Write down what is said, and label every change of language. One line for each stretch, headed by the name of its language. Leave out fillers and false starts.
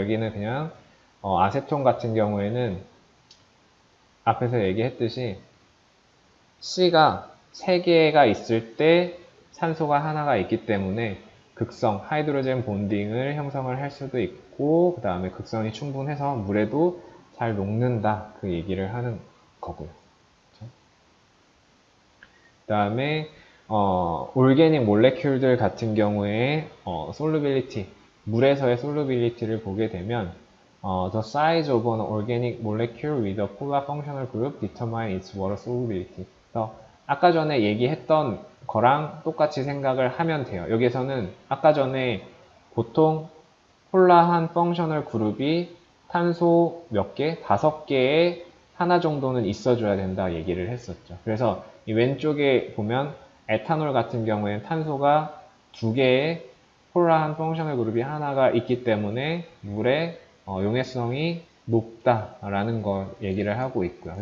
Korean: 여기는 그냥 아세톤 같은 경우에는 앞에서 얘기했듯이 C가 3개가 있을 때 산소가 하나가 있기 때문에 극성, 하이드로젠 본딩을 형성을 할 수도 있고, 그 다음에 극성이 충분해서 물에도 잘 녹는다, 그 얘기를 하는 거고요. 그 다음에 올게닉 몰레큘들 같은 경우에 솔루빌리티, 물에서의 솔루빌리티를 보게 되면
English: the size of an organic molecule with a polar functional group determine its water solubility.
Korean: 그래서 아까 전에 얘기했던 거랑 똑같이 생각을 하면 돼요. 여기서는 아까 전에 보통 폴라한 펑셔널 그룹이 탄소 몇 개? 5개에 하나 정도는 있어줘야 된다 얘기를 했었죠. 그래서 이 왼쪽에 보면 에탄올 같은 경우에는 탄소가 2개의 폴라한 펑셔널 그룹이 하나가 있기 때문에 물의 용해성이 높다라는 걸 얘기를 하고 있고요.